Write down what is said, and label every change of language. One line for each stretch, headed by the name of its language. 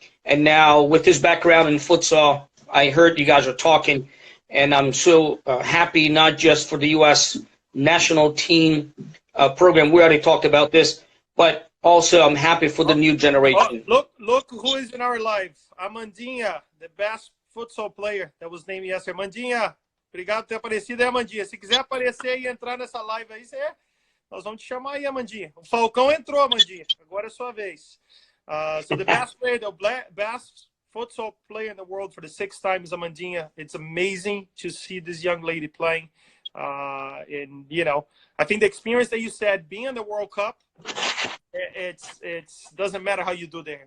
English: And now with his background in futsal, I heard you guys are talking, and I'm so happy, not just for the U.S. national team program. We already talked about this, but also I'm happy for the new generation. Look who is in our live. Amandinha, the best futsal player that was named yesterday.
Portuguese: Amandinha, obrigado por ter aparecido, Amandinha. Se quiser aparecer e entrar nessa live aí, nós vamos te chamar aí, Amandinha. O Falcão entrou, Amandinha. Agora é sua vez.
English: So the best player, the best futsal player in the world for the 6th time is Amandinha. It's amazing to see this young lady playing. And, I think the experience that you said, being in the World Cup, it's doesn't matter how you do there.